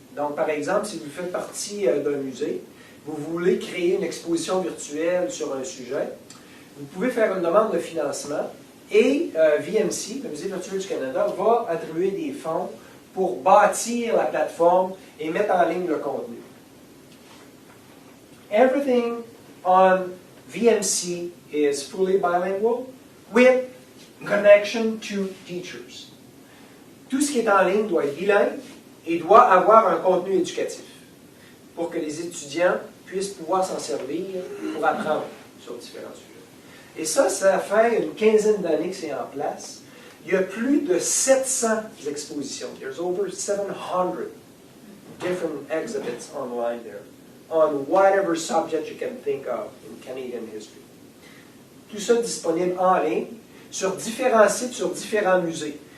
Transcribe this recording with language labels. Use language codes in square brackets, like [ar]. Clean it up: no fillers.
[fr] Donc, par exemple, si vous faites partie d'un musée, vous voulez créer une exposition virtuelle sur un sujet, vous pouvez faire une demande de financement et VMC, le Musée virtuel du Canada, va attribuer des fonds pour bâtir la plateforme et mettre en ligne le contenu. [en] Everything on VMC is fully bilingual with connection to teachers. [fr] Tout ce qui est en ligne doit être bilingue et doit avoir un contenu éducatif pour que les étudiants puissent pouvoir s'en servir pour apprendre sur différents sujets. Et ça fait une quinzaine d'années que c'est en place. Il y a plus de 700 expositions. [en] There's over 700 different exhibits online there on whatever subject you can think of in Canadian history. [fr] Tout ça disponible en ligne sur différents sites, sur différents musées.